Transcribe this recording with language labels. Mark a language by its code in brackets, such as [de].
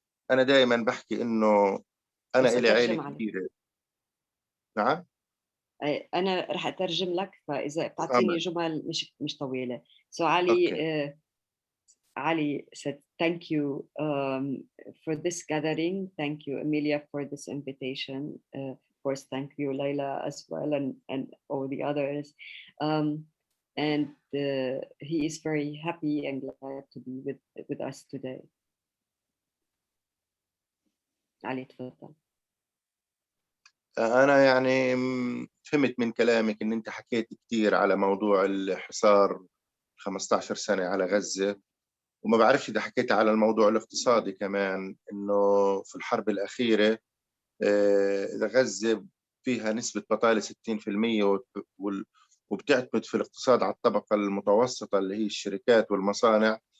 [ar] أنا دائما بحكي إنه أنا إلي عيلة كبيرة. نعم؟ أنا رح أترجم لك، فإذا بتعطيني جمل مش طويلة. [en] So Ali, Ali said, thank you for this gathering. Thank you, Emilia, for this invitation. Of course, thank you, Layla, as well, and all the others. And he is very happy and glad to be with us today. Ali, [ar] تفضل. أنا يعني فهمت من كلامك إن أنت حكيت كثير على موضوع الحصار 15 سنة على غزة، وما بعرفش إذا حكيت على الموضوع الاقتصادي كمان، إنه في الحرب الأخيرة إذا غزة فيها نسبة بطالة 60% وبتعتمد في الاقتصاد على الطبقة المتوسطة اللي هي الشركات والمصانع.